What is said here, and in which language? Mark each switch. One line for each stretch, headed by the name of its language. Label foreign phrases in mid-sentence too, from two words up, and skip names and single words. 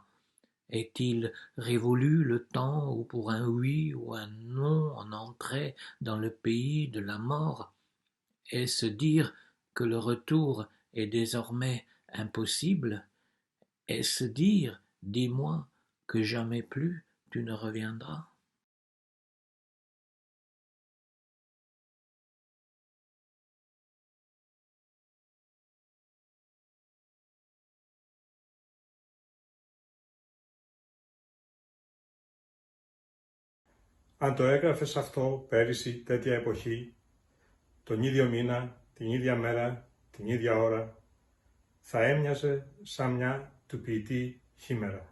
French: Est-il révolu le temps où pour un oui ou un non on entrait dans le pays de la mort? Est-ce dire que le retour est désormais impossible? Est-ce dire, dis-moi, que jamais plus tu ne reviendras?
Greek: Αν το έγραφες αυτό πέρυσι τέτοια εποχή, τον ίδιο μήνα, την ίδια μέρα, την ίδια ώρα, θα έμοιαζε σαν μια του ποιητή χήμερα.